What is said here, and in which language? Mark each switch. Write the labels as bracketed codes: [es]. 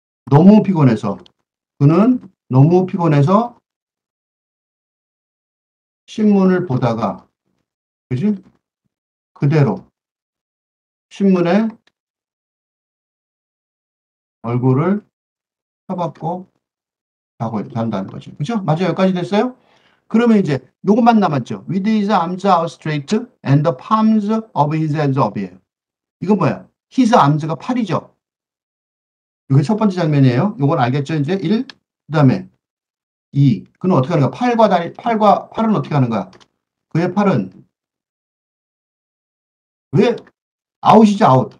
[ko] 너무 피곤해서 그는 너무 피곤해서 신문을 보다가 그지? 그대로 신문에 얼굴을 펴받고 잔다는 거죠. 그죠? 맞아요. 여기까지 됐어요? 그러면 이제 요것만 남았죠. [en] With his arms outstretched and the palms of his hands up이에요. [ko] 이건 뭐야? [en] his arms [ko] 가 팔이죠. 이게 첫 번째 장면이에요. 요건 알겠죠? 이제 1, 그 다음에 2. 그는 어떻게 하는 거야? 팔은 어떻게 하는 거야? 그의 팔은 왜 아웃이죠, 아웃.